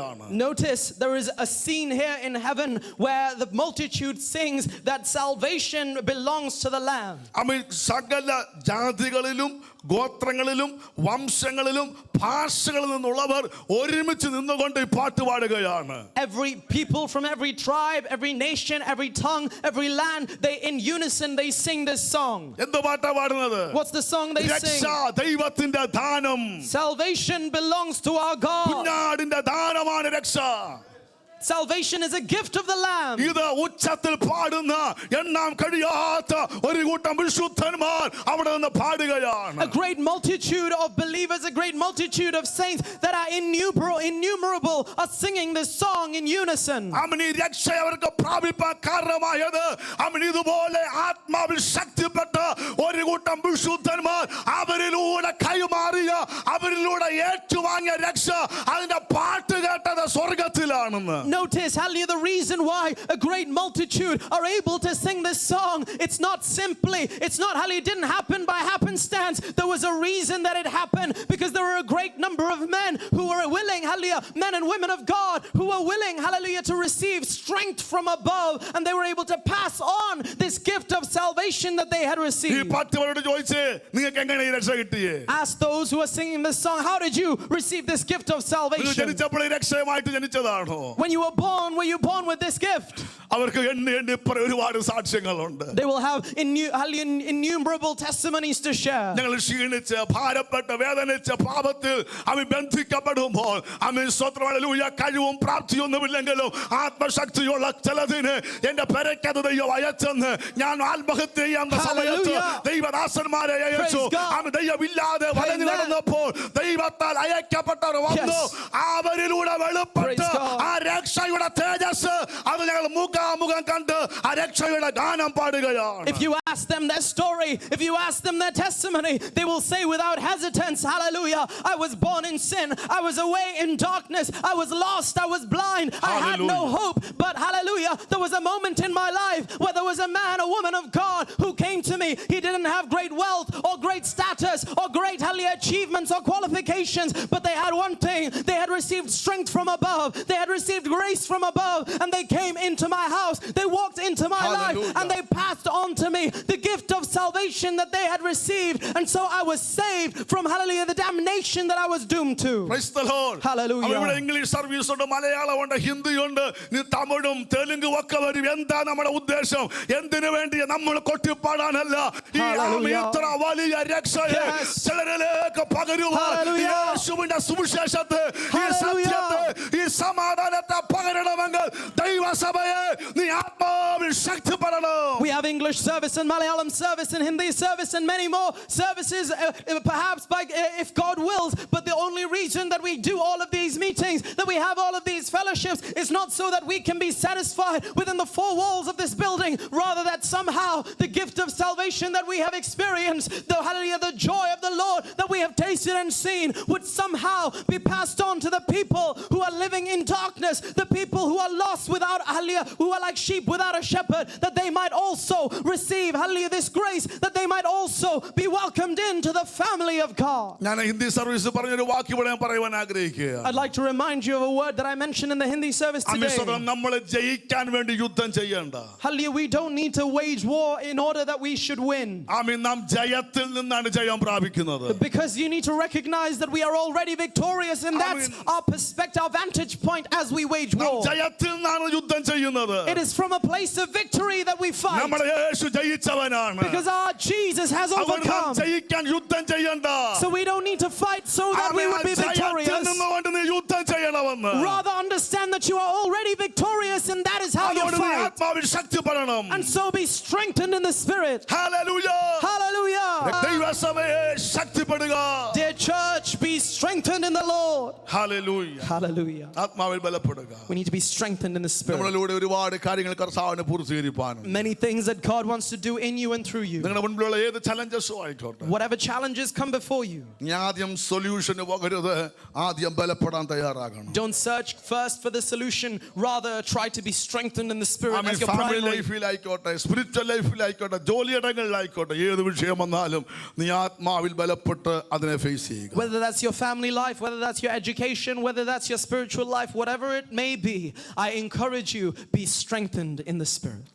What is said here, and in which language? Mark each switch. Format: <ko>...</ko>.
<en>Notice there is a scene here in heaven where the multitude sings that salvation belongs to the Lamb.</en> <ml>ഗോത്രങ്ങളിലും വംശങ്ങളിലും ഭാഷകളിൽ നിന്നുള്ളവർ ഒരുമിച്ച് നിന്നുകൊണ്ട് ഈ പാട്ട് പാടുകയാണ്.</ml> <en>Every people from every tribe, every nation, every tongue, every land, they in unison they sing this song.</en> <ml>എന്ത് പാട്ടാ പാടുന്നത്?</ml> <en>What's the song they sing?</en> <ml>രക്ഷ ദൈവത്തിന്റെ ദാനം.</ml> <en>Salvation belongs to our God.</en> <ml>കുഞ്ഞാടിന്റെ ദാനമാണ് രക്ഷ.</ml> <en>salvation is a gift of the Lamb.</en> <ml>ഇത് ഉച്ചത്തിൽ പാടുന്ന എണ്ണാൻ കഴിയാത്ത ഒരു കൂട്ടം വിശുദ്ധന്മാർ അവിടെ നിന്ന് പാടുകയാണ്.</ml> <en>A great multitude of believers, a great multitude of saints that are innumerable are singing this song in unison.</en> <ml>അവൻ ഈ രക്ഷ അവർക്ക് പ്രാപിപ്പാൻ കാരണമായത് അവൻ ഇതുപോലെ ആത്മാവിൽ ശക്തിപ്പെട്ട ഒരു കൂട്ടം വിശുദ്ധന്മാർ അവരിലൂടെ കൈമാറിയ അവരിലൂടെ ഏറ്റുവാങ്ങിയ രക്ഷ അതിന്റെ പാട്ട് കേട്ടത് സ്വർഗത്തിലാണെന്ന്.</ml> <en>Notice, hallelujah, the reason why a great multitude are able to sing this song. It's not, hallelujah, it didn't happen by happenstance. There was a reason that it happened, because there were a great number of men who were willing, hallelujah, men and women of God who were willing, hallelujah, to receive strength from above, and they were able to pass on this gift of salvation that they had</en> <ml>ഈ</ml> <en>received.</en> <ml>പാട്ടുകാരോട് ചോദിച്ചേ നിങ്ങൾക്ക് എങ്ങനെ ഈ രക്ഷ കിട്ടിയേ?</ml> <en>Ask those who are singing this song, how did you receive this gift of</en> <ml>നിങ്ങൾ</ml> <en>salvation?</en> <ml>ജനിച്ചപ്പോൾ ഈ രക്ഷയുമായിട്ട് ജനിച്ചതാണോ?</ml> <en>When you were born, were you born with this gift?</en> <ml>അവർക്ക് എണ്ണി ഒരുപാട് സാക്ഷ്യങ്ങളുണ്ട്.</ml> <en>They will have innumerable testimonies to share.</en> <ml>ഞങ്ങൾ ക്ഷീണിച്ച് ഭാരപ്പെട്ട് വേദനിച്ച് പാപത്തിൽ അവൻ ബന്ധിക്കപ്പെടുമ്പോൾ അവൻ സ്വത്രം ഹല്ലേലൂയ കഴിവും പ്രാപ്തിയൊന്നുമില്ലെങ്കിലും ആത്മശക്തിയുള്ള ചിലതിന് എന്റെ പെരക്കത് ദൈവം അയച്ചെന്ന് ഞാൻ ആത്മഹത്യ ചെയ്യാൻ സമയത്ത് ദൈവദാസന്മാരെ അയച്ചു. അവൻ ദൈവമില്ലാതെ വലഞ്ഞു നടന്നപ്പോൾ ദൈവത്താൽ അയക്കപ്പെട്ടവർ വന്നു. അവരിലൂടെ വെളിപ്പെട്ട് ആ രക്ഷയുടെ തേജസ് അത് ഞങ്ങൾ മുഖാമുഖം കണ്ട് ആ രക്ഷയുടെ ഗാനം പാടുകയാണ്.</ml> <en>If you ask them their story, if you ask them their testimony, they will say without hesitance, hallelujah, I was born in sin, I was away in darkness, I was lost, I was blind, I had no hope, but hallelujah, there was a moment in my life where there was a man, a woman of God who came to me. He didn't have great wealth or great status or great, hallelujah, achievements or qualifications, but they had one thing: they had received strength from above, they had received grace from above, and they came into my house, they walked into my life, and they passed on to me the gift of salvation that they had received, and so I was saved from, hallelujah, the damnation that I was doomed to. Praise the Lord. Hallelujah.</en> <ml>അവിടെ English service ഉണ്ട്, മലയാളം ഉണ്ട്, ഹിന്ദി ഉണ്ട്, തമിഴും തെലുങ്കും ഒക്കെ വരും. എന്താ നമ്മുടെ ഉദ്ദേശം? എന്തിനു വേണ്ടി? നമ്മൾ കൊട്ടിപ്പാടാനല്ല. ഈ ഇത്ര വലിയ രക്ഷയെ ചിലരിലേക്ക് പകരുവാൻ യേശുവിന്റെ സുവിശേഷത്തെ, ഈ സത്യത്തെ, ഈ സമാധാനത്തെ പകരണമെങ്കിൽ ദൈവസഭയെ നീ ആത്മാവിൽ ശക്തിപ്പെടണം.</ml> <en>We have English service and Malayalam service and Hindi service and many more services, perhaps if God wills, but the only reason that we do all of these meetings, that we have all of these fellowships, is not so that we can be satisfied within the four walls of this building, rather that somehow the gift of salvation that we have experienced, the joy of the Lord that we have tasted and seen, would somehow be passed on to the people who are living in darkness, the people who are lost without, who are like sheep without a shepherd, that they might also receive, this grace, that they might also be welcomed into the family of God.</en> <ml>ഞാൻ Hindi service പറഞ്ഞൊരു വാക്ക് ഇവിടെ ഞാൻ പറയുവാൻ ആഗ്രഹിക്കുകയാണ്.</ml> <en>I'd like to remind you of a word that I mentioned in the Hindi service today.</en> <ml>നമ്മൾ ജയിക്കാൻ വേണ്ടി യുദ്ധം ചെയ്യണ്ട.</ml> <en>We don't need to wage war in order that we should win.</en> <ml>നാം ജയത്തിൽ നിന്നാണ് ജയം പ്രാപിക്കുന്നത്.</ml> <en>Because you need to recognize that we are already victorious, and that's our perspective, our vantage point as we wage war.</en> <ml>ജയത്തിൽ നിന്നാണ് യുദ്ധം ചെയ്യുന്നത്.</ml> <en>It is from a place of victory that we fight.</en> <ml>നമ്മുടെ യേശു ജയിച്ചവനാണ്.</ml> <en>Because our Jesus has overcome.</en> <ml>ജയിക്കാൻ യുദ്ധം ചെയ്യണ്ട.</ml> <en>So we don't need to fight so that we would be victorious.</en> <ml>യുദ്ധം ചെയ്യണമെന്ന്.</ml> <en>Rather understand that you are already victorious, and that is how you fight.</en> <ml>ആത്മാവിൽ ശക്തിപ്പെടണം.</ml> <en>And so be strengthened in the spirit. Hallelujah. Hallelujah.</en> <ml>ദൈവസഭയെ ശക്തിപ്പെടുക.</ml> <en>Dear church, be strengthened in the Lord. Hallelujah. Hallelujah.</en> <ml>ആത്മാവിൽ ബലപ്പെടുക.</ml> <en>We need to be strengthened in the spirit.</en> <ml>നമ്മളിലൂടെ ഒരുപാട് കാര്യങ്ങൾ കർത്താവിനെ പൂർത്തീകരിപ്പാനും</ml> <en>Many things that God wants to do in you and through you.</en> <ml>നിങ്ങളുടെ മുൻപിലുള്ള ഏത് ചലഞ്ചസും ആയിക്കോട്ടെ,</ml> <en>Whatever challenges come before you,</en> <ml>ആദ്യം സൊല്യൂഷന് പോകരുത്, ആദ്യം ബലപ്പെടാൻ തയ്യാറാകണം.</ml> <en>don't search first for the solution, rather try to be strengthened in the spirit as your family primary.</en> <ml>ലൈഫിലായിക്കോട്ടെ, spiritual ലൈഫിലായിക്കോട്ടെ, ജോലിയിടങ്ങളിലായിക്കോട്ടെ, ഏത് വിഷയം വന്നാലും നീ ആത്മാവിൽ ബലപ്പെട്ട് അതിനെ ഫേസ് ചെയ്യുക.</ml> <en>Whether that's your family life, whether that's your education, whether that's your spiritual life, whatever it may be, I encourage you, be strengthened in the spirit.</en>